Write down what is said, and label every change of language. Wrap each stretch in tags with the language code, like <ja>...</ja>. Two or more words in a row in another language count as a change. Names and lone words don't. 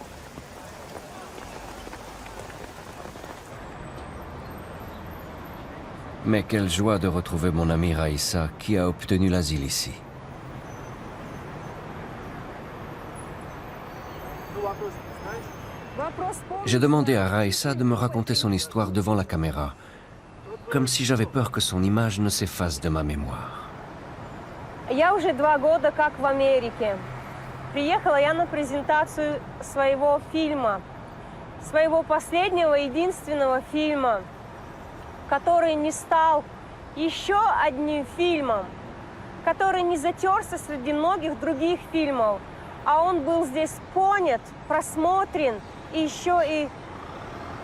<fr>Mais quelle joie de retrouver mon ami Raïssa qui a obtenu l'asile ici. J'ai demandé à Raïssa de me raconter son histoire devant la caméra, comme si j'avais peur que son image ne s'efface de ma mémoire.</fr> <ru>Я уже 2 года как в Америке. Приехала я на презентацию своего фильма, своего последнего, единственного фильма, который не стал еще одним фильмом, который не затерся среди многих других фильмов, а он был здесь понят, просмотрен и еще и обсужден.</ru>